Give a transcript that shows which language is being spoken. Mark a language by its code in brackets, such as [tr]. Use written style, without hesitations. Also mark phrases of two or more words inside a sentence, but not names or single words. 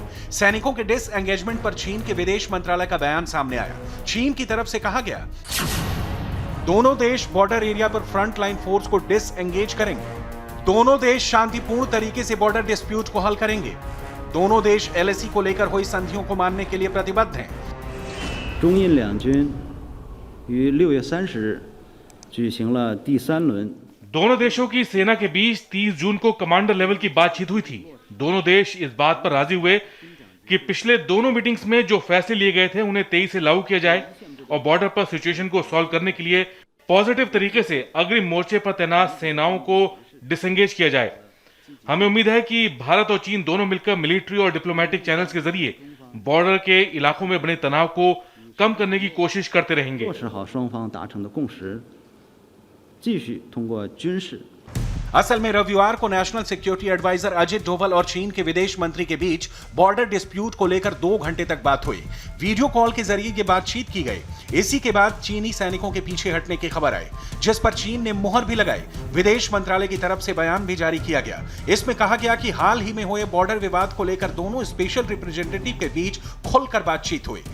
[hi] सैनिकों के डिसएंगेजमेंट पर चीन के विदेश मंत्रालय का बयान सामने आया। चीन की तरफ से कहा गया, दोनों देश [en] border area [hi] पर [en] front line force [hi] को डिसएंगेज करेंगे। दोनों देश शांतिपूर्ण तरीके से [en] border dispute [hi] को हल करेंगे। दोनों देश एलएसी को लेकर हुई संधियों को मानने के लिए प्रतिबद्ध हैं। [zh] 中印两军于6月30日举行了第3轮 [hi] दोनों देशों की सेना के बीच 30 जून को [en] commander level [hi] की बातचीत हुई थी। दोनों देश इस बात पर राजी हुए कि पिछले दोनों मीटिंग्स में जो फैसले लिए गए थे उन्हें 23 से लागू किया जाए और बॉर्डर पर सिचुएशन को सॉल्व करने के लिए पॉजिटिव तरीके से अग्रिम मोर्चे पर तैनात सेनाओं को डिसएंगेज किया जाए। हमें उम्मीद है कि भारत और चीन दोनों मिलकर मिलिट्री और [en] diplomatic channels [hi] के जरिए बॉर्डर के इलाकों में बने तनाव को कम करने की कोशिश करते रहेंगे। [zh] 落实好双方达成的共识，继续通过军事 [hi] असल में रविवार को [en] National Security Advisor [hi] अजित डोभाल और चीन के विदेश मंत्री के बीच [en] border dispute [hi] को लेकर 2 घंटे तक बात हुई। [en] video call [hi] के जरिए ये बातचीत की गई। इसी के बाद चीनी सैनिकों के पीछे हटने की खबर आई, जिस पर चीन ने मुहर भी लगाई। विदेश मंत्रालय की तरफ से बयान भी जारी किया गया। इसमें कहा गया कि हाल ही में हुए बॉर्डर विवाद को लेकर दोनों [en] special representative [hi] के बीच खुलकर बातचीत हुई।